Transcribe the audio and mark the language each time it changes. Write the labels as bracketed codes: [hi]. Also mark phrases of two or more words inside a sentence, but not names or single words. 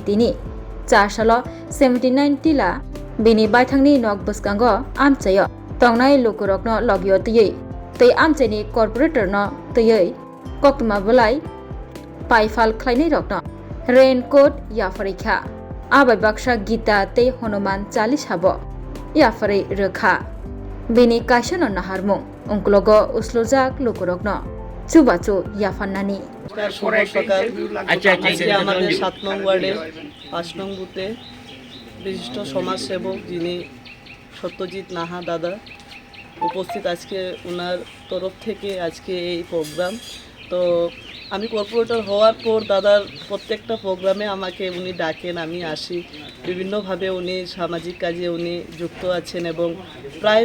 [trp] tini chasalo 79 tila bini baithangni nok bwskango amchayo tongnai lukurokno logyo tei tei amchaini corporator no tei koktoma belai paifal khlainai rokno raincoat yafareikha abai baksa gita tei Hanuman Chalishabo yafarei rekha bini kaisano naharmung ungklogo uslojak lukurokno chubachu yafannani [bn] আজকে আমাদের 7 নং ওয়ার্ডে 5 নং বুথে বিশিষ্ট সমাজসেবক যিনি সত্যজিৎ নাহা দাদা উপস্থিত আজকে ওনার তরফ থেকে আজকে এই প্রোগ্রাম তো আমি কর্পোরেটর হওয়ার পর দাদার প্রত্যেকটা প্রোগ্রামে আমাকে উনি ডাকেন আমি আসি বিভিন্নভাবে উনি সামাজিক কাজে উনি যুক্ত আছেন এবং প্রায়